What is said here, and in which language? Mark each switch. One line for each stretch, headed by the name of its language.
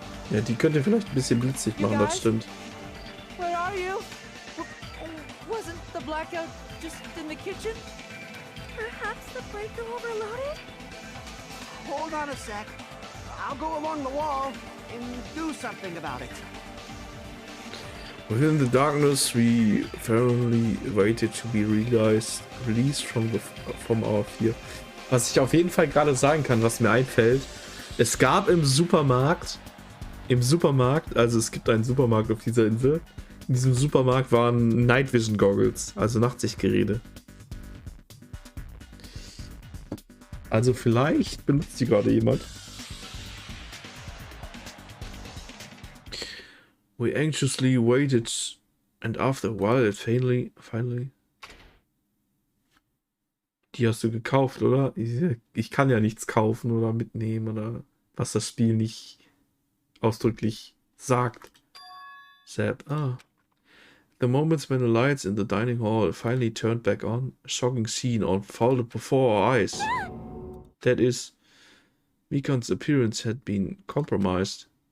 German: Ja, die könnte vielleicht ein bisschen blitzig machen, das stimmt.
English: Where are you? Wasn't the blackout just in the kitchen? Perhaps the breaker overloaded? Hold on a sec. I'll go along the wall and do something about it. Within the darkness, we firmly waited to be released from our fear.
German: Was ich auf jeden Fall gerade sagen kann, was mir einfällt, es gab im Supermarkt, also es gibt einen Supermarkt auf dieser Insel, in diesem Supermarkt waren Night Vision Goggles, also Nachtsichtgeräte. Also vielleicht benutzt die gerade jemand.
English: We anxiously waited, and after a while it finally...
German: Die hast du gekauft, oder? Ich kann ja nichts kaufen oder mitnehmen oder was das Spiel nicht ausdrücklich sagt.
English: Zap. The moments when the lights in the dining hall finally turned back on, a shocking scene unfolded before our eyes. That is, Mikan's appearance had been compromised.